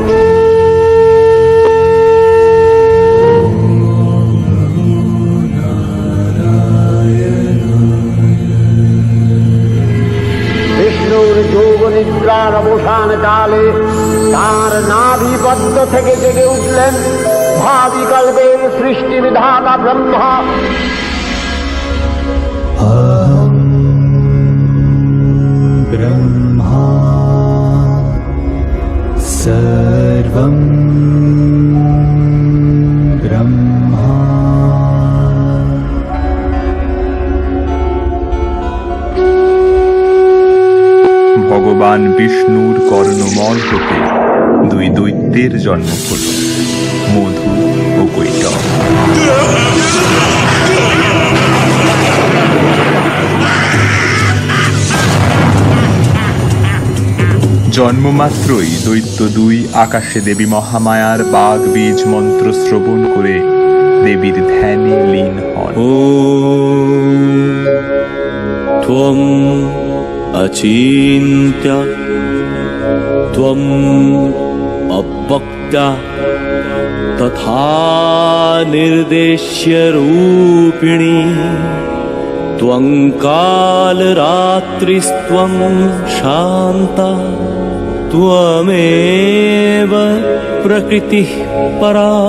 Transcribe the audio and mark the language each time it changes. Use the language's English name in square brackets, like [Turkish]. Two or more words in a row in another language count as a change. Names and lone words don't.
[Bangla] বিষ্ণুর যোগ নিদ্রার অবসান কালে তার নাভিপদ্ম থেকে জেগে উঠলেন ভাবিকল্পের সৃষ্টি বিধাতা ব্রহ্মা। [Sanskrit] ब्रह्मा सर्वं ब्रह्मा। [Bangla] ভগবান বিষ্ণুর কর্ণমল হতে দুই দৈত্যের জন্ম হল, মধু ও কৈটব। জন্মমাত্রই দৈত্য দুই আকাশে দেবী মহামায়ার বাগ বীজ মন্ত্র শ্রবণ করে দেবীর ধ্যানে লীন হন। [Sanskrit] ॐ त्वम् अचिन्त्य त्वम् अवक्ता तथा निर्देश्य रूपिणी त्वं कालरात्रिस्त्वं शान्ता त्वमेव प्रकृतिः परा।